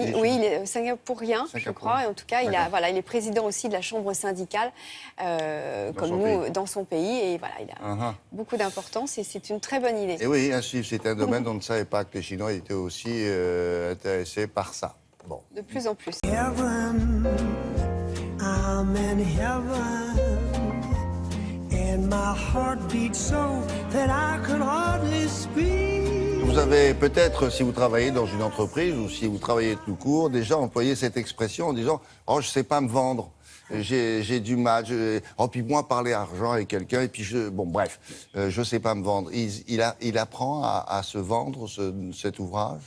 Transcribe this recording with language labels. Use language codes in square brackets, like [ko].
[fr] Oui, il est singapourien, je crois. Et en tout cas, il est président aussi de la chambre syndicale, comme nous, dans son pays. Et voilà, il a beaucoup d'importance et c'est une très bonne idée. Et oui, c'est un domaine dont on ne savait pas que les Chinois étaient aussi intéressés par ça. Bon. De plus en plus. [en] Heaven, I'm in heaven, and my heart beats so that I can hardly speak. [fr] Vous avez peut-être, si vous travaillez dans une entreprise ou si vous travaillez tout court, déjà employé cette expression en disant « Oh, je ne sais pas me vendre ». J'ai du mal, puis moi parler argent avec quelqu'un, et puis je sais pas me vendre. Il apprend à se vendre, cet ouvrage.